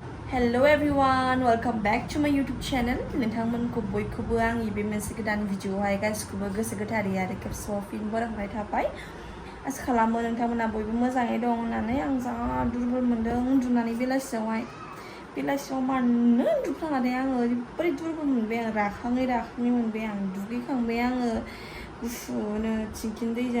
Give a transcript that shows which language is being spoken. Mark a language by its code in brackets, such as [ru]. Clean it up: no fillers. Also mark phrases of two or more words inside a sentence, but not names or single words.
[en] Hello everyone, welcome back to my YouTube channel. [brx] नोंथांमोनखौ बयखौबो आंनि बे मोनसे गोदान भिडिअआवहाय गासिखौबो गोसो गोथारै आरो खेबसेबाव फिन बरायबाय थाबाय। आसा खालामो नोंथांमोना बयबो मोजाङै दं होननानै आं जा दुरबल मोनदों उन्दुनानै बेलासियाव मानो उन्दुफ्लांनानै आङो ओरैबायदि दुरबल मोनबाय आं राखाङै मोनबाय आं दुगैखांबाय आङो गुसुनो थिंखिन दैजों